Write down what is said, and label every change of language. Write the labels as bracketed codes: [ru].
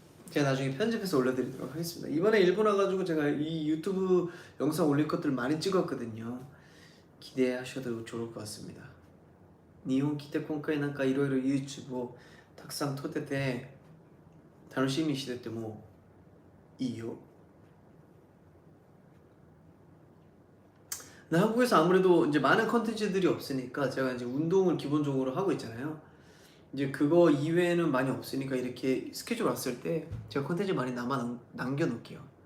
[ko] 제가 나중에 편집해서 올려드리도록 하겠습니다. 이번에 일본 와가지고 제가 이 유튜브 영상 올릴 것들 많이 찍었거든요. 기대하셔도 좋을 것 같습니다. [ja] 日本来て今回なんかいろいろ YouTube をたくさん撮ってて楽しみにしててもいいよ. [ko] 한국에서 아무래도 이제 많은 컨텐츠들이 없으니까 제가 이제 운동을 기본적으로 하고 있잖아요. 이제 그거 이외에는 많이 없으니까 이렇게 스케줄 왔을 때 제가 컨텐츠 많이 남겨놓을게요.